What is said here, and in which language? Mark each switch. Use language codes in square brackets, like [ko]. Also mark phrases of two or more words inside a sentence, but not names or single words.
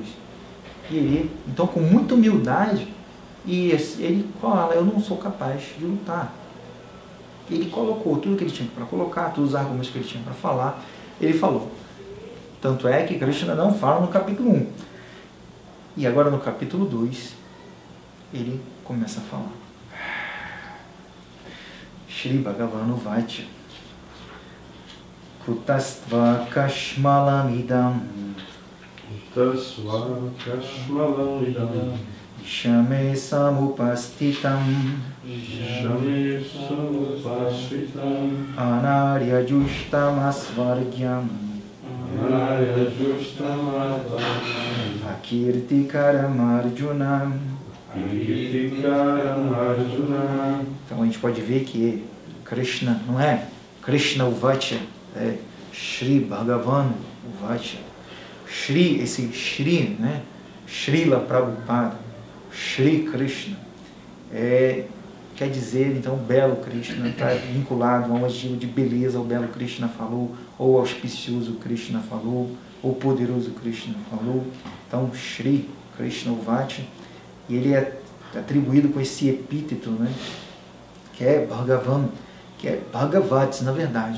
[pt] E ele, então, com muita humildade, ele fala, eu não sou capaz de lutar. Ele colocou tudo que ele tinha para colocar, todos os argumentos que ele tinha para falar, ele falou. Tanto é que Krishna não fala no capítulo 1. E agora no capítulo 2, ele começa a falar. [sa] श्री भगवान उवाच कुतस्त्व कश्मलमिदं शमे समुपस्थितम् अनार्य जुष्टम् अस्वर्ग्यम् अकीर्तिकरम् अर्जुन. [pt] Então a gente pode ver que Krishna não é [sa] कृष्ण उवाच, [pt] é [sa] श्री भगवान उवाच. [pt] Shri, esse Shri, né? Srila Prabhupada, Shri Krishna, quer dizer, então, belo Krishna, está vinculado a um adjetivo de beleza, o belo Krishna falou, ou auspicioso Krishna falou, ou poderoso Krishna falou. Então, [sa] श्री कृष्ण उवाच, [pt] e ele é atribuído com esse epíteto, né, que é Bhagavan, que é Bhagavat, na verdade.